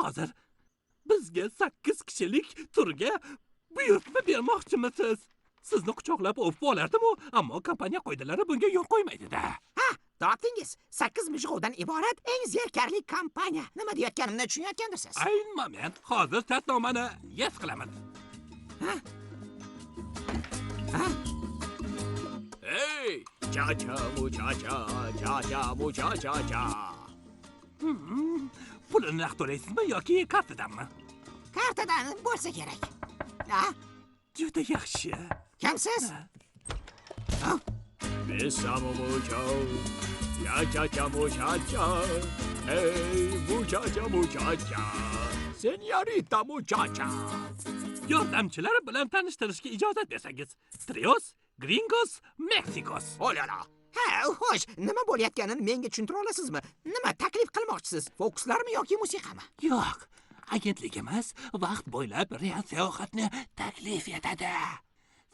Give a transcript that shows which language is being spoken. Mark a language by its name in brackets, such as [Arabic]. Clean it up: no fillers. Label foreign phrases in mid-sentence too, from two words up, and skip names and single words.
[Uzbek] Hozir bizga 8 kishilik turga buyurtma bermoqchimisiz? Sizni quchoqlab o'pib olardim-u, ammo kompaniya qoidalari bunga yo'l qo'ymaydi-da. Topdingiz. 8 mushug'dan iborat eng zerkarli kompaniya. Nima deyotganimni tushunayotgandirsiz? Ayni moment. Hozir shartnomani yes qilamiz. [Spanish] Hey, cha-cha. [Uzbek] Pulini naqd to'laysizmi yoki kartadanmi? Kartadan bo'lsa kerak. Juda yaxshi. Kimsiz? [Spanish] Besamo muchacha. Hey, muchacha. Senyorita muchacha. [Uzbek] Yordamchilar bilan tanishtirishga ijozat bersangiz. [Spanish] Trios, Gringos, Mexicos. Olala. [Uzbek] Xo'sh, nima bo'layotganini menga tushuntira olasizmi? Nima taklif qilmoqchisiz? Fokuslarmi yoki musiqami? Yo'q, agentligimiz vaqt bo'ylab real sayohatni taklif etadi.